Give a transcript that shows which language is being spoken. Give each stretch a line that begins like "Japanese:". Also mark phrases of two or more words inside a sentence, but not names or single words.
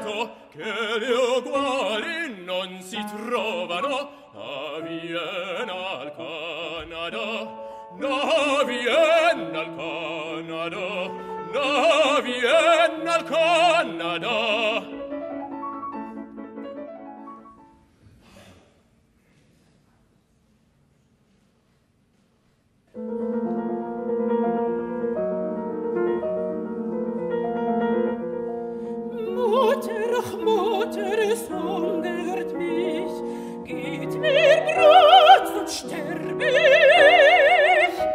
Italian: che le uguali non si trovano, a Vienna al Canada, na Vienna al Canada, na Vienna al Canada.
German: Mutter, ach Mutter, es hungert mich, gib mir Brot, sonst sterb ich.